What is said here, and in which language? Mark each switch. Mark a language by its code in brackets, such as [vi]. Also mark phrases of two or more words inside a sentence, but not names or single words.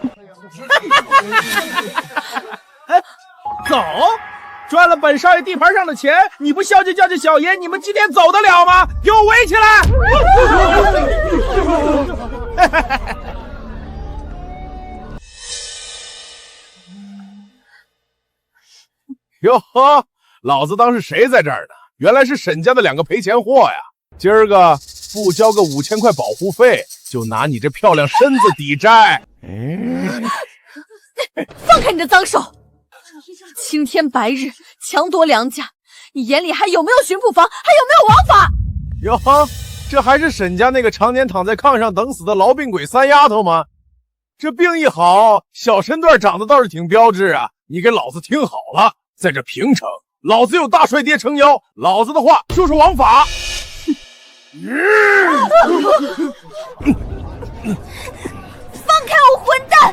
[zh] 走，赚了本少爷地盘上的钱，你不孝敬孝敬小爷，你们今天走得了嗎？给我圍起来！哟呵，老子当是誰在这兒呢？原來是沈家的兩個賠錢貨呀！今兒個不交個5000塊保護費，就拿你這漂亮身子抵債。放開你的髒手！青天白日強奪良家，你眼裡還有沒有巡捕房？還有沒有王法？喲呵，這還是沈家那個常年躺在炕上等死的痨病鬼三丫頭嗎？這病一好，小身段長得倒是挺標致啊！你給老子聽好了，在這平城，老子有大帥爹撐腰，老子的話就是王法。放開我，混蛋！